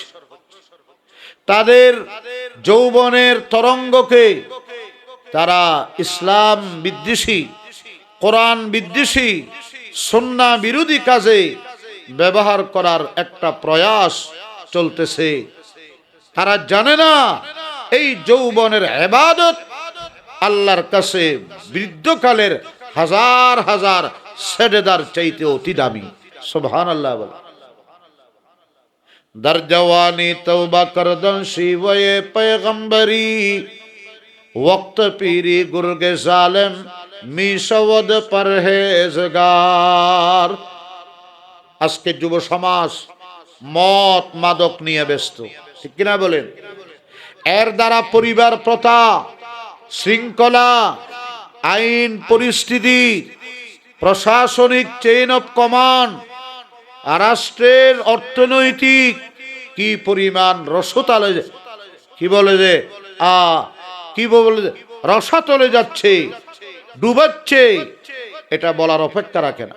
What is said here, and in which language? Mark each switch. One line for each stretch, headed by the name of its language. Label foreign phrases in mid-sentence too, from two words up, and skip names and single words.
Bangla: তাদের যৌবনের তরঙ্গকে তারা ইসলাম বিদ্বেষী, কোরআন বিদ্বেষী, সুন্নাহ বিরোধী কাজে ব্যবহার করার একটা প্রয়াস চলতেছে। তারা জানে না এই যৌবনের ইবাদত আল্লাহর কাছে বৃদ্ধকালের হাজার হাজার সেজদার চাইতে অতি দামি। সুবহানাল্লাহ বলে।
Persian: در جوانی توبہ کردن شیوے پیغمبری وقت پیری گرگ ظالم می شود পরহেজগার।
Bangla: আজকে যুব সমাজ মদ মাদক নিয়ে ব্যস্ত, ঠিক কিনা বলেন? এর দ্বারা পরিবার প্রথা, শৃঙ্খলা, আইন পরিস্থিতি, প্রশাসনিক
English: chain of command,
Bangla: রাষ্ট্রের অর্থনৈতিক কি পরিমাণ রসতালে, কি বলে যে কি বলে যে রসাতলে যাচ্ছে, ডুবাচ্ছে, এটা বলার অপেক্ষা রাখে না।